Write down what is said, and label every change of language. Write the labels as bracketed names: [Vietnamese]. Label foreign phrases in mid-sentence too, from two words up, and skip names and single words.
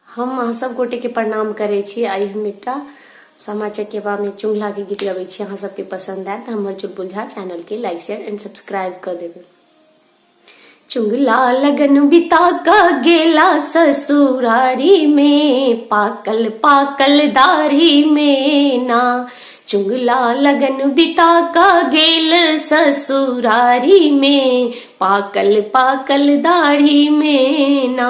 [Maithili] हम अहाँ सब गोटे के प्रणाम करे छी। आई हम एकटा सामा चकेबा में चुंगला के गीत गबै छी। अहाँ सबके पसंद आए तो हमर चुलबुल झा चैनल के [English] like share and subscribe [Maithili] कर देबै। चुंगला लगन बिता का गेला ससुरारी में, पाकल पाकल दाढ़ी में ना। चुंगला लगन बिता का गेल ससुरारी में, पाकल पाकल दाढ़ी में ना।